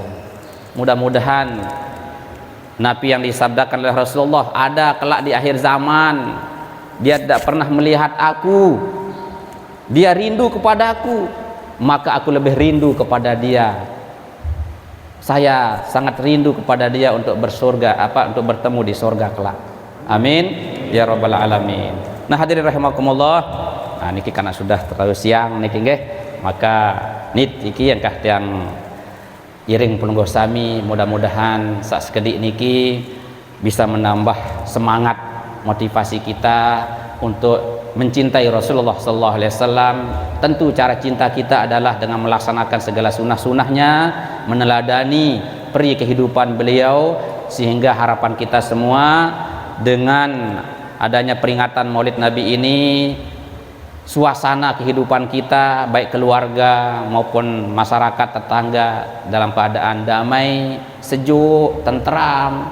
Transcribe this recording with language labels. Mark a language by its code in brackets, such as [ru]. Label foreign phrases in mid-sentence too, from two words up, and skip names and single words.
[id] Mudah-mudahan Nabi yang disabdakan oleh Rasulullah, ada kelak di akhir zaman dia tidak pernah melihat aku, dia rindu kepadaku, maka aku lebih rindu kepada dia. Saya sangat rindu kepada dia untuk bersurga, untuk bertemu di surga kelak. [ar] آمين يا رب العالمين. [id] Nah, hadirin rahimakumullah, nah niki karena sudah terlalu siang niki nggih, maka niki yang [ban] tiang iring pelungguh sami, [id] mudah-mudahan sak sekedik niki bisa menambah semangat motivasi kita untuk mencintai Rasulullah [ar] صلى الله عليه وسلم. [id] Tentu cara cinta kita adalah dengan melaksanakan segala sunnah-sunnahnya, meneladani peri kehidupan beliau, sehingga harapan kita semua dengan adanya peringatan Maulid Nabi ini, suasana kehidupan kita baik keluarga maupun masyarakat tetangga dalam keadaan damai, sejuk, tentram.